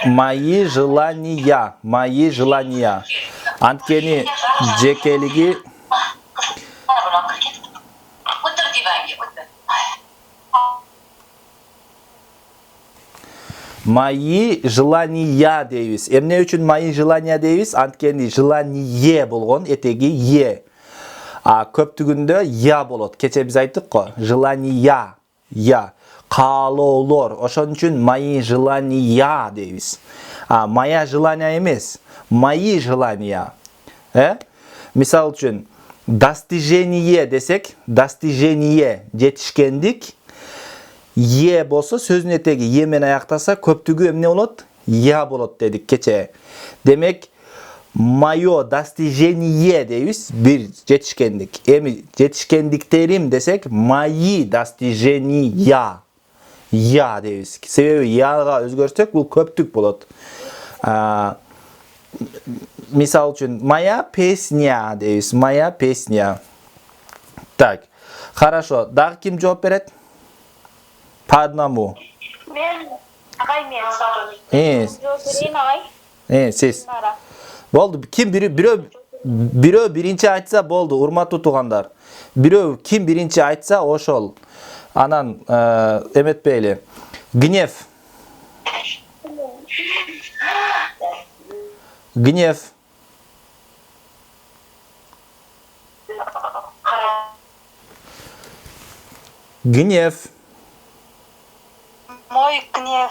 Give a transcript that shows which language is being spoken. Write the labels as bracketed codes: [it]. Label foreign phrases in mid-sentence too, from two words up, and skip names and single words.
[ru] Мои желания. Мои желания. [ky] Анткени жекелиги. [ru] Мои желания [ky] дейбиз. Эмне үчүн [ru] мои желания [ky] дейбиз? Анткени желание болгон, этеги е. Көптүгүндө я болот. Кече биз айттык го. [ru] Желания. Я. [ky] Каалоолор. Ошон үчүн [ru] мои желания [ky] дейбиз. [ru] Моя желания [ky] эмес. [ru] Мои желания. [ky] Мисал үчүн достижение десек, достижение жетишкендик. Е болсо сөзүн этеги е менен аяктаса көптүгү эмне болот? Я болот дедик кече. Демек [ru] моё достижение [ky] дейбиз, бир жетишкендик. Эми жетишкендиктерим десек [ru] мои достижения. [ky] Я дейбиз. Себеби яга өзгөртсөк бул көптүк болот. мисал үчүн [ru] моя песня [ky] дейбиз. [ru] Моя песня. Так. Хорошо. [ky] Дагы ким жооп берет? [ru] По одному. [ky] Мен агай мен. Жооп берейин агай. Сиз. Нара. Болду. Ким бирөө биринчи айтса болду, урматтуу туугандар. Бирөө ким биринчи айтса ошол. Анан эметпейли. [ru] Гнев. Гнев. Гнев. Мой гнев.